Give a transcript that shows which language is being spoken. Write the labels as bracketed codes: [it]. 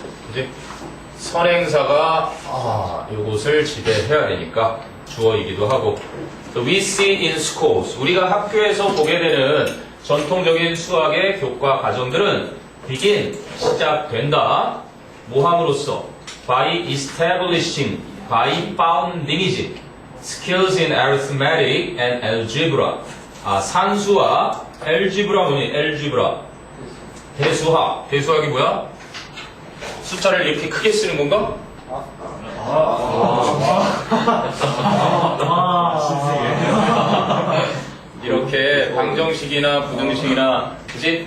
[ko] 이제 선행사가 요것을 지배해야 되니까 주어이기도 하고. [en] So we see in schools. [ko] 우리가 학교에서 보게 되는 전통적인 수학의 교과 과정들은 begin 시작된다. 뭐 함으로써? [en] By establishing, by founding이지. Skills in arithmetic and algebra. [ko] 산수와 algebra 뭐니? algebra. 대수학. 대수학이 뭐야? 숫자를 이렇게 크게 쓰는 건가? 이렇게 방정식이나 부등식이나 그지?